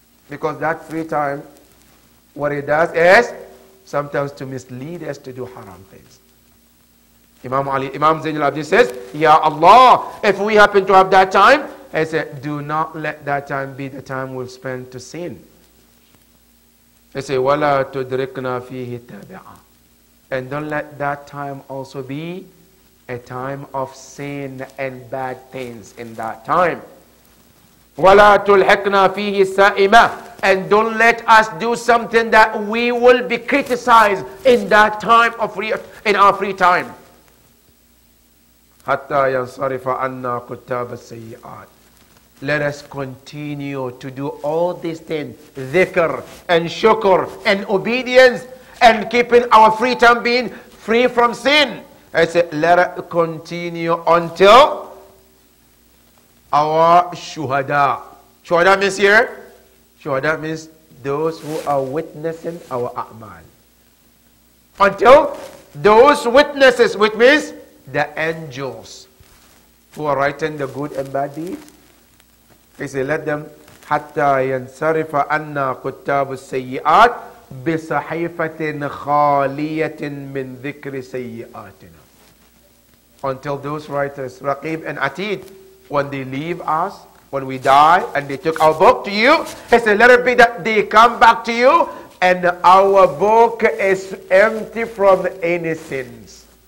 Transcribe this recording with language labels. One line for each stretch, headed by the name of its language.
English: Because that free time, what it does is sometimes to mislead us to do haram things. Imam Zayn al-Abidin says, Ya Allah, if we happen to have that time, he said, do not let that time be the time we'll spend to sin.
Arabic: He said, وَلَا تُدْرِكْنَا فِيهِ تَابِعًا.
English: And don't let that time also be a time of sin and bad things in that time.
Arabic: وَلَا تُلْحِقْنَا فِيهِ سَائِمًا.
English: And don't let us do something that we will be criticized in that time of in our free time.
Arabic: حَتَّى يَنْصَرِفَ عَنَّا كُتَّابَ السَّيِّئَاتِ.
English: Let us continue to do all these things, dhikr and shukr and obedience and keeping our free time being free from sin. I said, let us continue until our shuhada. Shuhada means here? Shuhada means those who are witnessing our a'mal. Until those witnesses, which means the angels who are writing the good and bad deeds. He said, let them
Arabic: حَتَّى يَنْصَرِفَ عَنَّا كُتَّابُ السَّيِّئَاتِ بِصَحِيفَةٍ خَالِيَةٍ مِّن ذِكْرِ سَيِّئَاتِنَا.
English: Until those writers, Raqib and Atid, when they leave us, when we die, and they took our book to you, he said, let it be that they come back to you, and our book is empty from any sins.